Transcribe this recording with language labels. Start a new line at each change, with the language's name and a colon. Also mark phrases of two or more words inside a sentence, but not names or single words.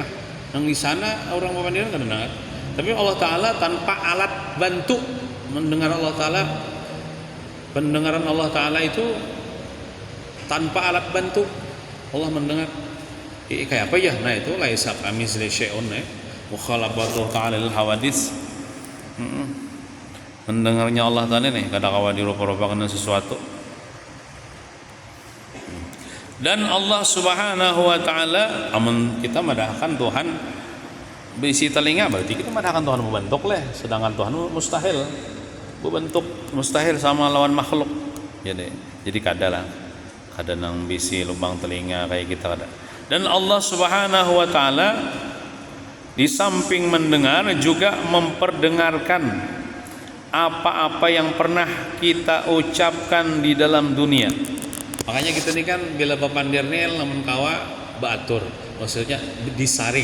Indonesian: Yang di sana orang Papandiran kan dengar. Tapi Allah Ta'ala tanpa alat bantu mendengar Allah Ta'ala. Pendengaran Allah Ta'ala itu tanpa alat bantu Allah mendengar. Kayak apa ya? Nah itu
Arabic: ليس كمثله شيء ومخالفته تعالى للحوادث.
Banjar: Mendengarnya Allah Ta'ala nih kada kawa dirupa-rupa kena sesuatu. Dan
Arabic: الله سبحانه وتعالى
Banjar: amun kita madahkan Tuhan bisi telinga berarti kita madahkan Tuhan membentuk leh, sedangkan Tuhan mustahil membentuk, mustahil sama lawan makhluk. Jadi kada nang bisi lubang telinga kayak kita kada.
Indonesian: Dan
Arabic: الله سبحانه وتعالى
Indonesian: di samping mendengar juga memperdengarkan apa-apa yang pernah kita ucapkan di dalam dunia.
Banjar: Makanya kita ini kan bila papandir nih lamun kawa baatur, maksudnya disaring.